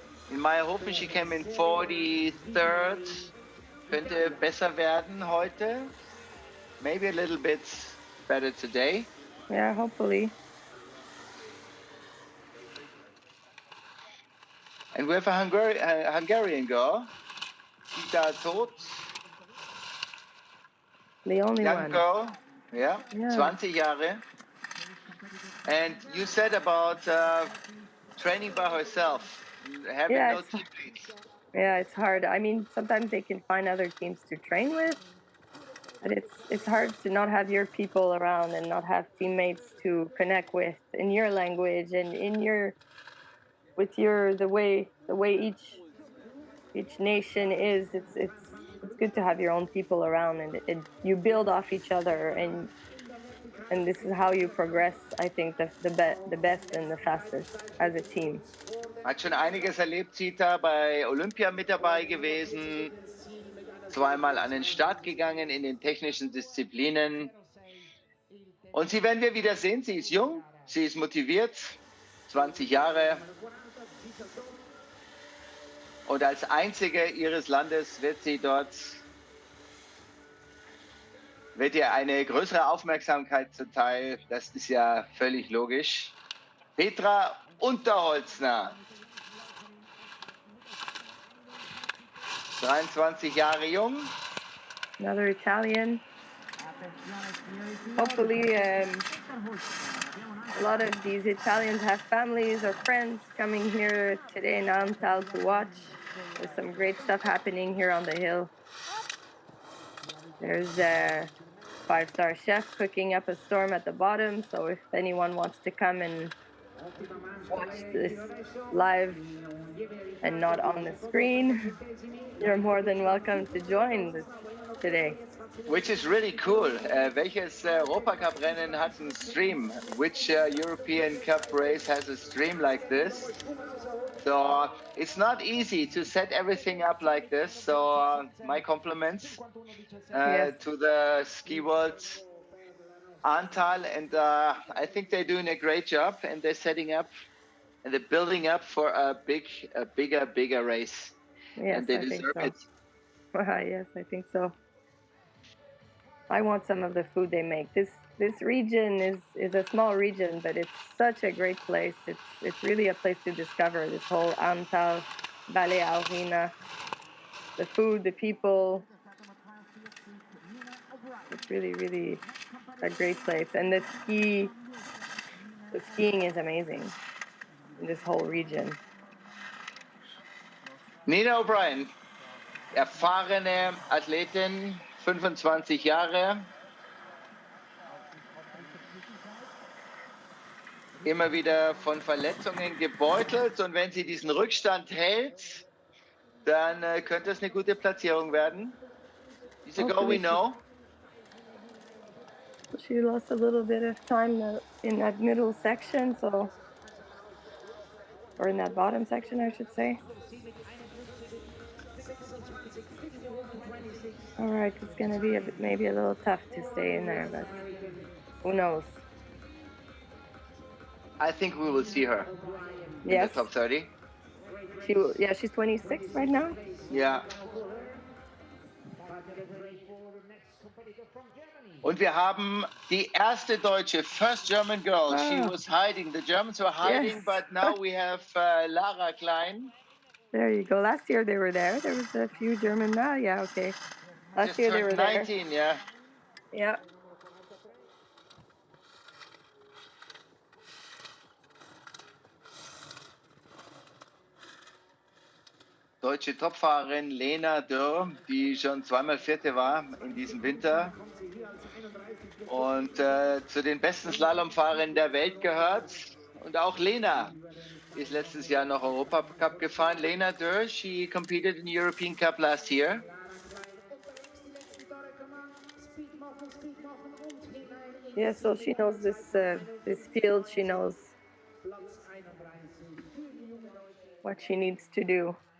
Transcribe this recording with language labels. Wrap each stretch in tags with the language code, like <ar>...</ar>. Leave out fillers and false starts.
<en>In Meierhofen, she came in 43rd.</en> <de>Könnte besser werden heute.</de> <en>Maybe a little bit better today. Yeah, hopefully. And we have a Hungarian girl, Tita Tot. The only Young one. girl, yeah, Yeah.</en> <de>20 Jahre.</de> <en>And you said about training by herself, having Yeah, no teammates. Yeah, it's hard. I mean, sometimes they can find other teams to train with, but it's hard to not have your people around and not have teammates to connect with in your language and in your with your the way each nation is. It's good to have your own people around, and you build off each other, and this is how you progress. I think the best and the fastest as a team.</en> <de>Hat schon einiges erlebt, Zita, bei Olympia mit dabei gewesen, zweimal an den Start gegangen in den technischen Disziplinen. Und sie werden wir wieder sehen. Sie ist jung, sie ist motiviert, 20 Jahre. Und als einzige ihres Landes wird ihr eine größere Aufmerksamkeit zuteil. Das ist ja völlig logisch. Petra Unterholzner, 23 Jahre jung.</de> <en>Another Italian. Hopefully, a lot of these Italians have families or friends coming here today in Ahrntal to watch. There's some great stuff happening here on the hill. There's a 5-star chef cooking up a storm at the bottom, so if anyone wants to come and watch this live and not on the screen, you're more than welcome to join this today. Which is really cool.</en> <de>Welches Europacup-Rennen hat einen Stream?</de> <en>Which European Cup race has a stream like this? So it's not easy to set everything up like this. So my compliments to the Skiworld Ahrntal, and I think they're doing a great job, and they're setting up and they're building up for a bigger race. Yes, and they I think deserve so. it. Yes, I think so. I want some of the food they make. This region is a small region, but it's such a great place. It's really a place to discover. This whole Ahrntal, Valley Aurina, the food, the people. It's really a great place, and the skiing is amazing in this whole region.</en> <de>Nina O'Brien, erfahrene Athletin, 25 Jahre. Immer wieder von Verletzungen gebeutelt, und wenn sie diesen Rückstand hält, dann könnte es eine gute Platzierung werden.</de> <en>She's a girl we know. She lost a little bit of time in that middle section, or in that bottom section, I should say. All right, it's going to be maybe a little tough to stay in there, but who knows? I think we will see her in the top 30. She's 26 right now.</en> <de>Ja. Und wir haben die erste Deutsche,</de> <en>first German girl. She was hiding. The Germans were hiding, but now we have Lara Klein. There you go. Last year they were there. There was a few German. Yeah, okay. Last year they were 19, there. Yeah. Yeah.</en> <de>Deutsche Topfahrerin Lena Dürr, die schon zweimal Vierte war in diesem Winter und zu den besten Slalomfahrerinnen der Welt gehört. Und auch Lena ist letztes Jahr noch Europacup gefahren.</de> <en>Lena Dürr, she competed in the European Cup last year. Yeah, so she knows this field. She knows what she needs to do.</en>